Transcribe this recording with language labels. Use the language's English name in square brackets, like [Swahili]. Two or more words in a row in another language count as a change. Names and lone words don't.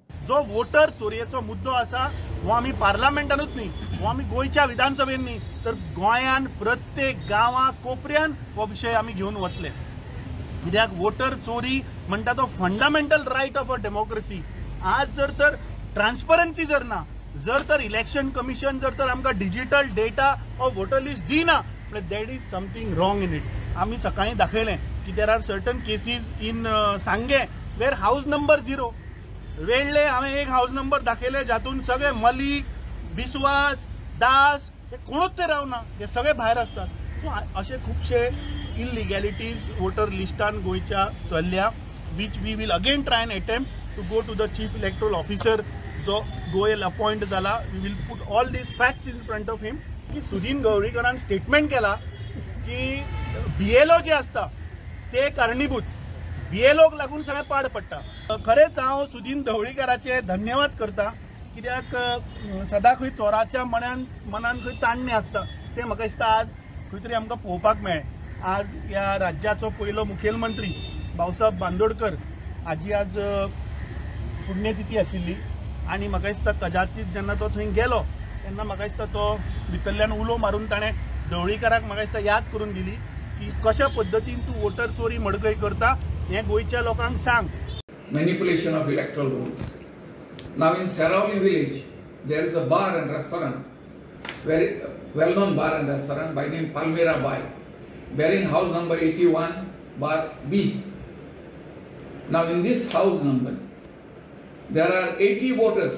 [Konkani] जो वोटर चोरयेचो मुद्दो आसा हो आमी पार्लमेंटानूच न्ही, हो आमी गोंयच्या विधानसभेन न्ही तर गोंयान प्रत्येक गांवां कोपऱ्यान हो विशय आमी घेवन वतले. कित्याक वोटर चोरी म्हणटा तो [English] fundamental right of a democracy. [Konkani] आज जर तर ट्रान्सपरन्सी जर ना, जर तर [English] election commission [Konkani] जर तर आमकां [English] digital data of voter list [Konkani] दिना, [English] that is something wrong in it. [Konkani] आमी सकाळी दाखयलें की [English] there are certain cases in Sanguem where house number 0. [Konkani] वेळ्ळे हांवें एक [English] house number [Konkani] दाखयले जातून सगळे मलीक, बिस्वास, दास हे कोणूच ते रावना, हे सगळे भायर असतात. सो असे खुबशे इलिगॅलिटीज वोटर लिस्टान गोंयच्या चल्ल्या, [English] which we will again try an attempt to go to the chief electoral officer [Konkani] जो गोयल अपॉइंट जाला. [English] we will put all these facts in front of him. [Konkani] की सुदीन गवळीकरान स्टेटमेंट केला की BLO जे असता ते कारणीभूत, BLOक लागून सगळें पाड पडटा. खरेंच हांव सुदीन ढवळीकराचे धन्यवाद करता, कित्याक सदां खंय चोराच्या मनान खंय चाण्णे आसता ते म्हाका दिसता आज खंय तरी आमकां पळोवपाक मेळ्ळें. आज ह्या राज्याचो पयलो मुखेलमंत्री भाऊसाहेब बांदोडकर हाजी आज पुण्यतिथी आशिल्ली आनी म्हाका दिसता कदाचित जेन्ना तो थंय गेलो तेन्ना म्हाका दिसता तो भितरल्यान उलो मारून ताणें ढवळीकराक म्हाका दिसता याद करून दिली की कशा पद्दतीन तूं वोटर चोरी मडकय करता हें गोंयच्या लोकांक सांग. [English] Manipulation of electoral rules. Now in Sarauli village, there is a bar and restaurant, very well-known bar and restaurant by name Palmyra Bai, bearing house number 81 bar B. Now in this house number, there are 80 voters.